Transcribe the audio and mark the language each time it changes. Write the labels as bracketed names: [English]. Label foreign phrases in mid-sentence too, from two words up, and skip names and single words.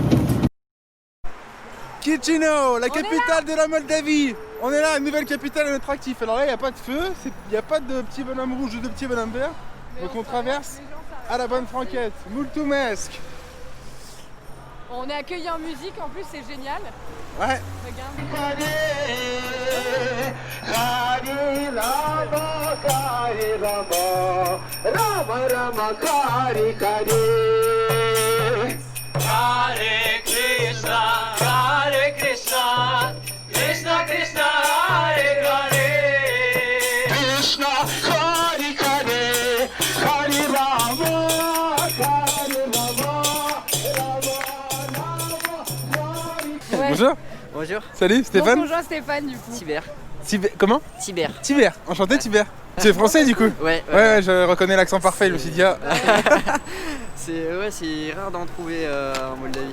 [French] Chisinau, la capitale de la Moldavie. On est là, une nouvelle capitale à notre actif. Alors là, il n'y a pas de feu, il n'y a pas de petit bonhomme rouge ou de petit bonhomme vert. Donc on traverse à la bonne franquette. Mulțumesc. On est accueillis en musique, en plus c'est génial. Ouais. Regarde. Hare Krishna, Hare Krishna, Krishna Krishna, Hare Hare, Krishna Hare Hare, Hare Rama, Hare Rama, Ouais. Bonjour. Bonjour. Salut, Mon Stéphane. conjoint Stéphane du coup. Tiber. Comment? Tiber. Tiber. Enchanté, Tiber. Tu es français du coup? Ouais. Ouais, je reconnais l'accent parfait. Je me suis dit, ah, C'est rare d'en trouver en Moldavie.